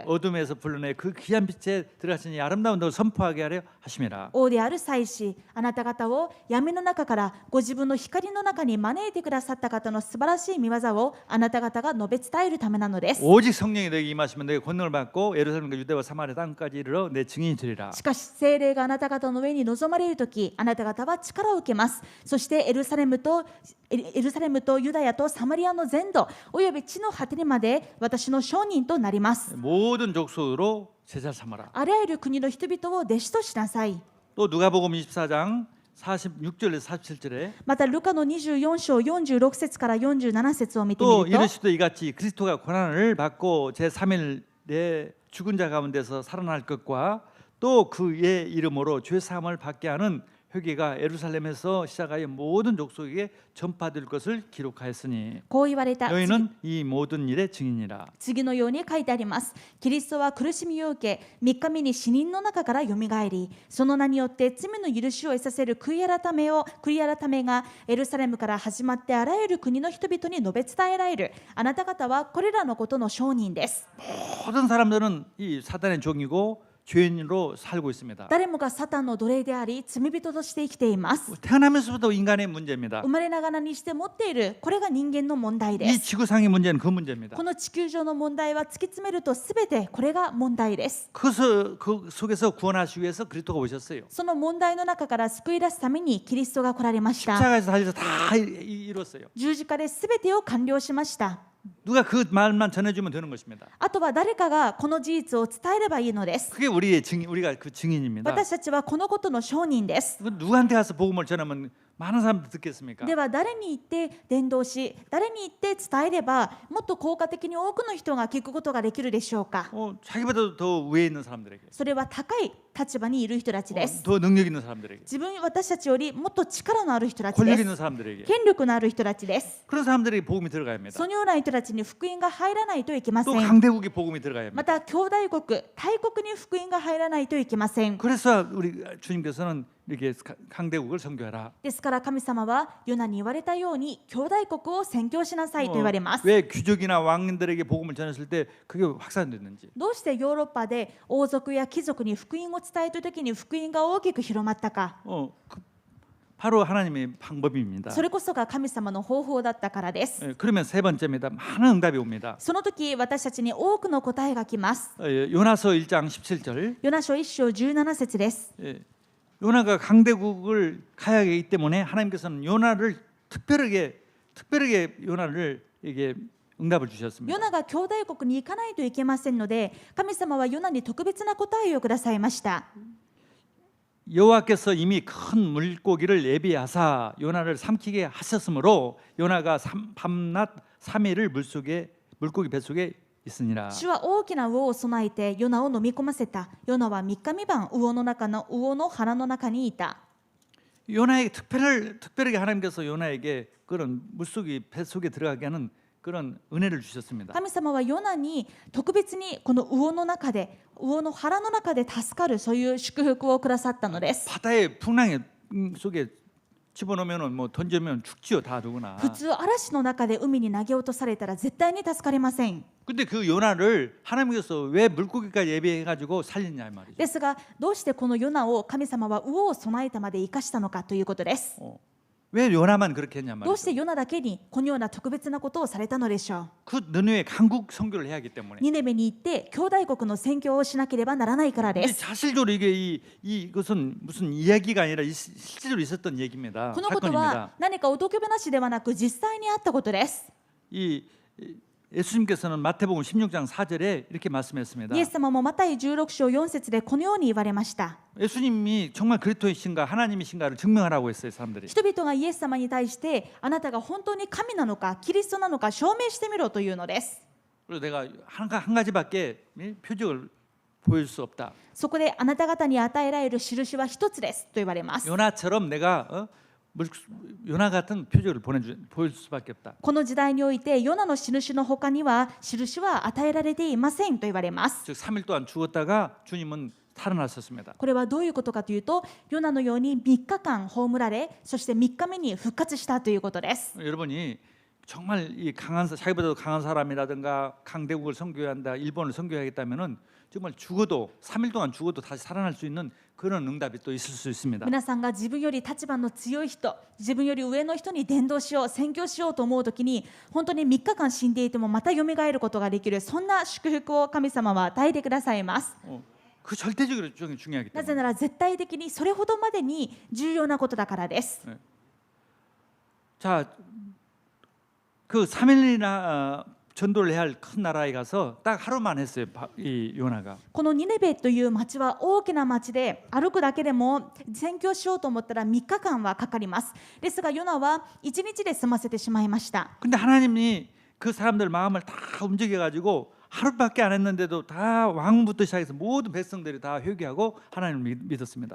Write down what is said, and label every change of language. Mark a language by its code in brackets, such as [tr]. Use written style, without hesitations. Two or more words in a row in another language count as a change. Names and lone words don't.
[ko] 어둠에서 불러내 그 귀한 빛에 들어가시니 아름다운 덕을 선포하게 하려 하심이라. [ja] 王である祭司、あなた方を闇の中からご自分の光の中に招いてくださった方の素晴らしい御業をあなた方が述べ伝えるためなのです。 [ko] 오직 성령이 너에게 임하시면 너희가 권능을 받고 예루살렘과 유대와 사마리아 땅까지 이르러 내 증인이 되리라. [ja] しかし聖霊があなた方の上に臨まれるとき、あなた方は力を受けます。そしてエルサレムとユダヤとサマリアの全土および地の果てにまで私の証人となります。 [ko] 모든 족속으로 제자 삼아라. [ja] あらゆる国の人々を弟子としなさい。 [ko] 또 누가복음 24장 46절에서 47절에 [ja] またルカの24章46節から47節を見てみ [ko] 또 [ja] ると、 [ko] 이르시되 이같이 그리스도가 고난을 받고 제3일에 죽은 자 가운데서 살아날 것과 또 그의 이름으로 죄 사함을 받게 하는 회개가 예루살렘에서 시작하여 모든 족속에게 전파될 것을 기록하였으니 [ja] こう言われた。 [ko] 너희는 이 모든 일의 증인이라. [ja] 次のように書いてあります。キリストは苦しみを受け、3日目に死人の中からよみがえり、その名によって罪の許しを得させる悔い改めがエルサレムから始まってあらゆる国の人々に述べ伝えられる。あなた方はこれらのことの証人です。 [ko] 모든 사람들은 이 사단의 종이고 죄인으로 살고 있습니다. [ja] 誰もがサタンの奴隷であり、罪人として生きています。 [ko] 태어나면서부터 인간의 문제입니다. [ja] 生まれながらにして持っている、これが人間の問題で [ko] 이 [ja] す。 [ko] 지구상의 문제는 그 문제입니다. [ja] この地球上の問題は突き詰めるとすべてこれが問題です。 [ko] 그 속에서 구원하시기 위해서 그리스도가 오셨어요. [ja] その問題の中から救い出すためにキリストが来られました。 [ko] 십자가에서 달려서 다 이뤘어요. [ja] 十字架で全てを完了しました。 [ko] 누가 그 말만 전해주면 되는 것입니다. [ja] あとは誰かがこの事実を伝えればいいのです。 [ko] 그게 우리가 그 증인입니다. [ja] 私たちはこのことの証人です。 [ko] 누구한테 가서 복음을 전하면 많은 사람들이 듣겠습니까? [ja] では誰に言って伝道し、誰に言って伝えればもっと効果的に多くの人が聞くことができるでしょうか。 [ko] 자기보다 더 위에 있는 사람들에게, [ja] それは高い立場にいる人たちです。 [ko] 더 능력 있는 사람들에게, [ja] 私たちよりもっと力のある人たち [ko] 권력 [ja] で [ko] 있는 [ja] す。 [ko] 사람들에게 [ja] 権力のある人たちです。 [ko] 그런 사람들에게 복음이 들어가야 합니다. [ja] そのような人たちに福音が入らないといけませ [ko] 또 [ja] ん。 [ko] 강대국에 복음이 들어가야 [ja] ま [ko] 합니다. [ja] た兄弟国、大国に福音が入らないといけません。 [ko] 그래서 우리 주님께서는 이렇게 강대국을 선교하라. [ja] ですから神様はヨナに言われたように兄弟国を宣教しなさいと言われます。 [ko] 왜 귀족이나 왕들에게 복음을 전했을 때 그게 확산됐는지. [ja] どうしてヨーロッパで王族や貴族に福音を伝えた時に福音が大きく広まったか。 [ko] 바로 하나님의 방법입니다. [ja] それこそが神様の方法だったからです。 [ko] 그러면 세 번째입니다. 많은 응답이 옵니다. [ja] その時私たちに多くの答えが来ます。 [ko] 요나서 1장 17절. [ja] ヨナ書1章17節です。 [ko] 요나가 강대국을 가야 하기 때문에 하나님께서는 요나를 특별하게 요나를 이게 응답을 주셨습니다. [ja] ヨナが兄弟国に行かないといけませんので、神様はヨナに特別な答えをくださいました。 [ko] 여호와께서 이미 큰 물고기를 예비하사 요나를 삼키게 하셨으므로 요나가 밤낮 3일을 물고기 뱃속에 있으니라. [ja] 主は大きな魚を備えてヨナを飲み込ませた。ヨナは3日3晩魚の腹の中にいた。 [ko] 요나에게 특별하게 하나님께서 요나에게 그런 물속이 뱃속에 들어가게 하는 그런 은혜를 주셨습니다. [ja] 神様はヨナに特別にこの魚の中で、魚の腹の中で助かるそういう祝福をくださったのです。 [ko] 바다의 풍랑 속에 집어넣으면 뭐 던지면 죽지요 다 누구나. [ja] 普通嵐の中で海に投げ落とされたら絶対に助かりません。 [ko] 근데 그 요나를 하나님께서 왜 물고기까지 예비해가지고 살렸냐 이 말이죠. [ja] ですがどうしてこのヨナを神様は魚を備えたまで生かしたのかということです。 [ko] 왜 요나만 그렇게 했냐 [ja] どうし [ko] 말이죠. [ja] てヨナだけにこのような特別なことをされたのでしょう。 [ko] 그 느느웨 강국 선교를 해야 하기 때문에. [ja] ニネベに行って兄弟国の宣教をしなければならないからで [ko] 근데 [ja] す。 [ko] 사실적으로 이것은 무슨 이야기가 아니라 실제로 있었던 얘기입니다. [ja] このことは [ko] 사건입니다. [ja] 何かおとぎ話ではなく実際にあったことです。 [ko] 이 예수님께서는 마태복음 16장 4절에 이렇게 말씀했습니다. [ja] イエス様もマタイ16章4節でこのように言われました。 [ko] 예수님이 정말 그리스도이신가 하나님이신가를 증명하라고 했어요, 사람들이. [ja] 人々がイエス様に対してあなたが本当に神なのかキリストなのか証明してみろというのです。 [ko] 그래서 내가 한 가지밖에 표적을 보일 수 없다. [ja] そこであなた方に与えられる印は一つですと言われます。 [ko] 요나처럼 내가 요나 같은 표적을 보일 수밖에 없다. [ja] この時代においてヨナの印の他には印は与えられていませんと言われます。 [ko] 즉 3일 동안 죽었다가 주님은 살아나셨습니다. [ja] これはどういうことかというとヨナのように3日間葬られそして3日目に復活したということです。 [ko] 여러분이 정말 이 자기보다도 강한 사람이라든가 강대국을 선교해야 한다, 일본을 선교하겠다면은 정말 죽어도 3일 동안 죽어도 다시 살아날 수 있는 그런 응답이 또 있을 수 있습니다. [ja] 皆さんが自分より立場の強い人、自分より上の人に伝道しよう、宣教しようと思うときに本当に3日間死んでいてもまた蘇ることができるそんな祝福を神様は与えてくださいます。 [ko] 그 절대적으로 중요하기 [ja] なぜ [ko] 때문에. [ja] なら絶対的にそれほどまでに重要なことだからです。 [ko] 자, 그 3일이나 전도를 해야 할 큰 나라에 가서 딱 하루만 했어요. 이 요나가. [ja] このニネベという町は大きな町で歩くだけでも宣教しようと思ったら3日間はかかります。ですがヨナは1日で済ませてしまいました。 [ko] 근데 하나님이 그 사람들 마음을 다 움직여 가지고 하루밖에 안 했는데도 다 왕부터 시작해서 모든 백성들이 다 회개하고 하나님을 믿었습니다.